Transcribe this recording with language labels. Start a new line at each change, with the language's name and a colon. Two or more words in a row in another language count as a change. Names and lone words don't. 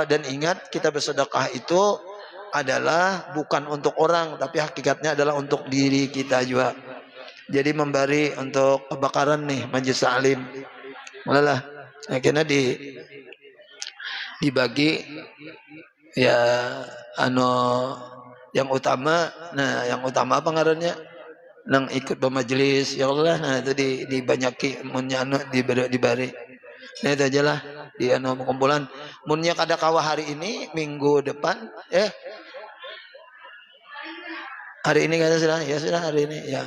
Indonesian: Dan ingat, kita bersedekah itu adalah bukan untuk orang, tapi hakikatnya adalah untuk diri kita juga. Jadi memberi untuk kebakaran nih majelis taklim, malah akhirnya dibagi ya yang utama. Nah yang utama apa ngarannya, nang ikut bermajelis, ya Allah.
Banjar: Nah itu dibanyaki munnya dibari. Nah itu aja lah di kumpulan. Munnya kada kawah hari ini, minggu depan hari ini kada sudah, ya sudah hari ini ya.